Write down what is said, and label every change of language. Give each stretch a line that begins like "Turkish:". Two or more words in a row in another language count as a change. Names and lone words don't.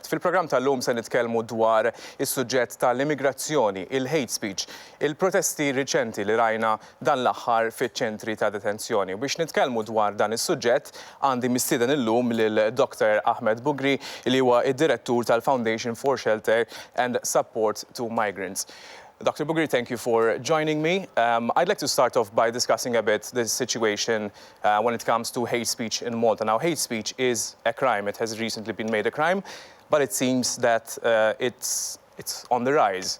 Maltese: Fil-programm tal-lum se nitkellmu dwar is-suġġett tal-immigrazzjoni, il-
English: hate speech,
Maltese: il-protesti riċenti li rajna dan l-aħħar fiċ-ċentri ta' detenzjoni. Biex nitkellmu dwar dan is-suġġett għandi mistieden illum lil Dr. Ahmed Bugre li huwa id-direttur tal-Foundation for Shelter and Support to Migrants. Dr.
English: Bugre, thank you for joining me. I'd like to start off by discussing a bit the situation when it comes to hate speech in Malta. Now, hate speech is a crime. It has recently been made a crime, but it seems that it's on the rise.